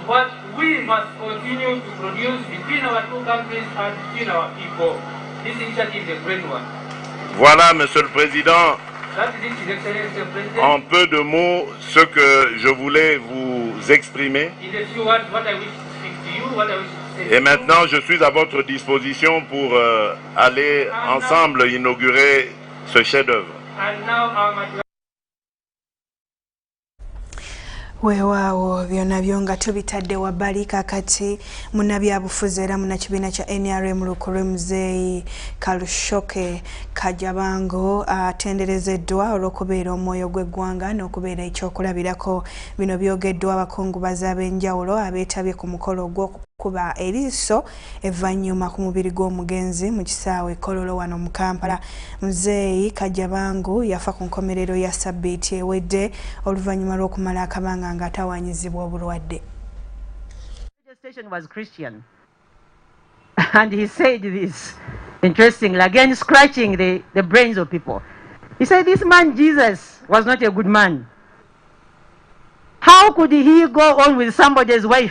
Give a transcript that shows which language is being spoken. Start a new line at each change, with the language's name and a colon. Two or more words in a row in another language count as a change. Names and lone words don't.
French: Voilà, Monsieur le Président, en peu de mots, ce que je voulais vous exprimer. Et maintenant, je suis à votre disposition pour aller ensemble inaugurer ce chef-d'œuvre.
Ganda: Weewaawo byonna byo nga tubitadde wabbali kakati munnabyabufuzi era munnakibiina kya NRM Lukulu Muzeeyi Kalushoke Kajabango atenderezeddwa olw'okubeera omwoyo gw'eggwanga n'okubeera ekyokulabirako. Bino byogeddwa abakungubazi ab'enjawulo abeetabye ku mukolo kuba eriiso evvannyuma ku mubiri gw'omugenzi mu kisaawe Kololo wano mu Kampala. Muzeeyi Kajabangu yafa ku nkomerero ya Sabbiiti ewedde oluvannyuma lw'okumala akabanga ng'atawaanyizibwa obulwadde.
English: The station was Christian, and he said this, interestingly, again scratching the brains of people. He said this man Jesus was not a good man. How could he go on with somebody's wife?